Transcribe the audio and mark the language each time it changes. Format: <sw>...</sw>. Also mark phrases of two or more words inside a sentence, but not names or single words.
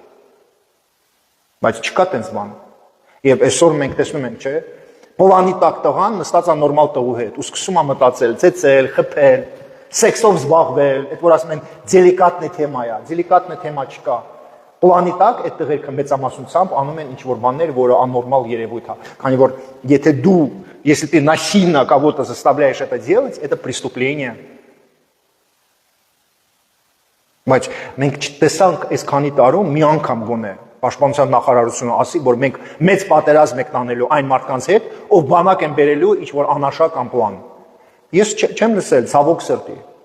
<hy>Բայց չկա տենց բան։ Եվ այսօր մենք տեսնում ենք, չէ՞, պլանի տակ տղան նստած է նորմալ տղու հետ ու սկսում է մտածել, ծեծել, խփել, սեքսով զբաղվել, այդ որ ասում են</hy> <ru>деликатная тема</ru> <hy>է,</hy> <ru>деликатная тема</ru> <hy>չկա։ Պլանի տակ այդ տղերքը մեծամասնությամբ անում են ինչ-որ բաներ, որը աննորմալ երևույթ է։ Քանի որ</hy> <ru>если ты насильно кого-то заставляешь это делать, это преступление։</ru> <hy>Բայց մենք չտեսանք այսքանի տարում մի անգամ գոնե Պաշտպանության նախարարությունը ասի, որ մենք մեծ պատերազմ ենք տանելու այն մարդկանց հետ, ով բանակ են բերելու ինչ-որ անաշխա կամ պլան։ Ես չեմ լսել, ցավոք սրտի։</hy>